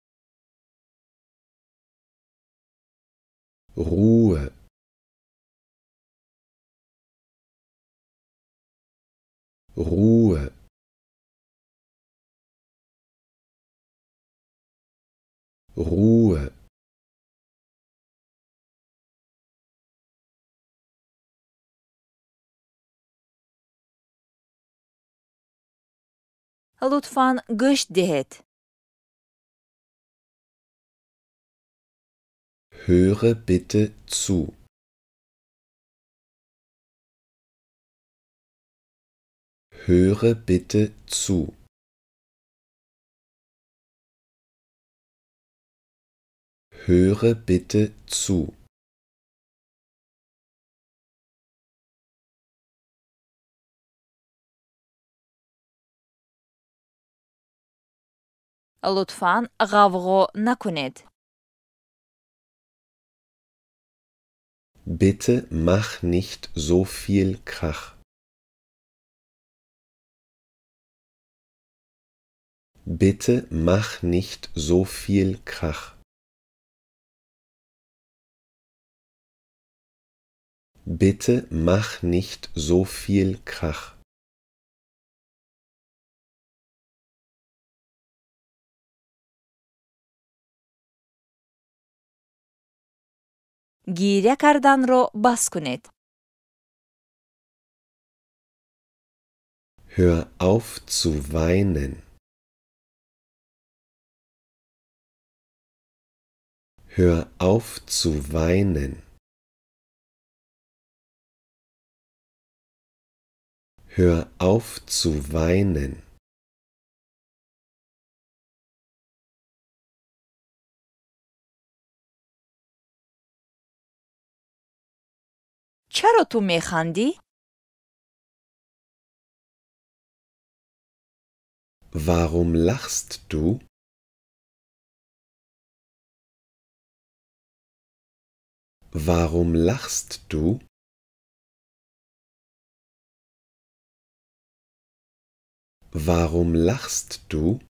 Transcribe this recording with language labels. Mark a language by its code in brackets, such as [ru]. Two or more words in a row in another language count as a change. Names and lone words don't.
[de] Ruhe. Ruhe. Ruhe. [fa] لطفاً گوش دهید. [de] Höre bitte zu. Höre bitte zu. Höre bitte zu. [fa] لطفاً غوغا نکنید. [de] Bitte mach nicht so viel Krach. Bitte mach nicht so viel Krach. Bitte mach nicht so viel Krach. [fa] گریه کردن را بس کنید. [de] Hör auf zu weinen. Hör auf zu weinen. Hör auf zu weinen. [fa] چرا تو میخندی؟ [de] Warum lachst du? Warum lachst du? Warum lachst du?